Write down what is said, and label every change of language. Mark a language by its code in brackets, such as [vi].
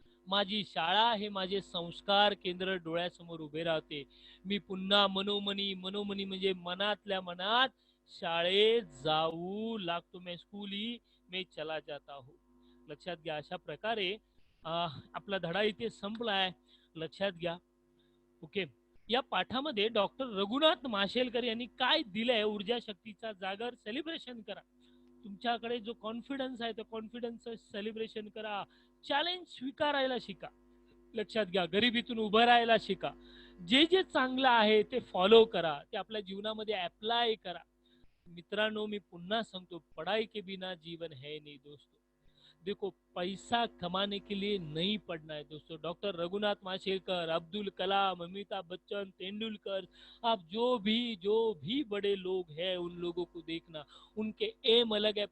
[mr] माझी शाळा हे माझे संस्कार केंद्र डोळ्यासमोर उभे राहते। मी पुन्हा मनोमनी, मनोमनी म्हणजे मनातल्या मनात शाळेत जाऊ लागतो। [hi] मैं स्कूल ही मैं चला जाता हूँ। [mr] लक्षात घ्या, अशा प्रकारे आपला धडा इथे संपलाय। लक्षात घ्या, ओके. या पाठामध्ये डॉक्टर रघुनाथ माशेलकर यांनी काय दिलंय, ऊर्जा शक्तीचा जागर सेलिब्रेशन करा. तुमच्याकडे जो कॉन्फिडन्स आहे त्या कॉन्फिडन्सचं सेलिब्रेशन करा. चॅलेंज स्वीकारायला शिका. लक्षात घ्या, गरिबीतून उभं राहायला शिका. जे जे चांगलं आहे ते फॉलो करा, ते आपल्या जीवनामध्ये अप्लाय करा. मित्रांनो, मी पुन्हा सांगतो, [hi] पढ़ाई के बिना जीवन है नहीं दोस्तों. देखो, पैसा कमाने के लिए नहीं पढ़ना है दोस्तों. डॉक्टर रघुनाथ माशेलकर, अब्दुल कलाम, अमिताभ बच्चन, तेंदुलकर, आप जो भी बड़े लोग हैं उन लोगों को देखना, उनके एम अलग है.